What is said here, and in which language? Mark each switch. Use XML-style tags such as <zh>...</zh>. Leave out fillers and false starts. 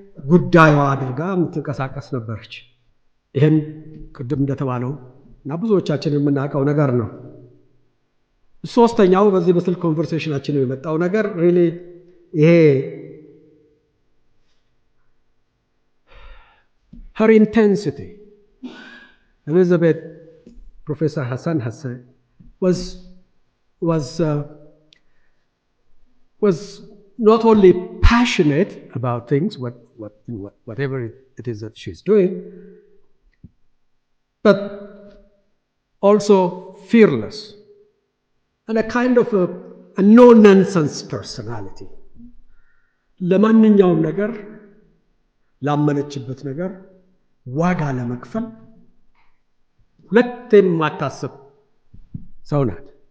<am>ጉዳዩ አድርጋ የምትንቀሳቀስ ነበረች። ይህን ቅድም እንደተባለው እና ብዙዎቻችን የምናውቀው ነገር ነው። ሶስተኛው በዚህ በስልክ ኮንቨርሴሽናችን የመጣው ነገር ሪሊ ይሄ</am> <en>her intensity. Elizabeth, Professor Hassan Hassan was not only passionate about things, whatever it is that she's doing, but also fearless and a kind of a no-nonsense personality.</en> <am>ለማንኛውም ነገር ላመነችበት ነገር ዋጋ ለመክፈል ሁለቴም ማታስብ ሰው ናት።</am>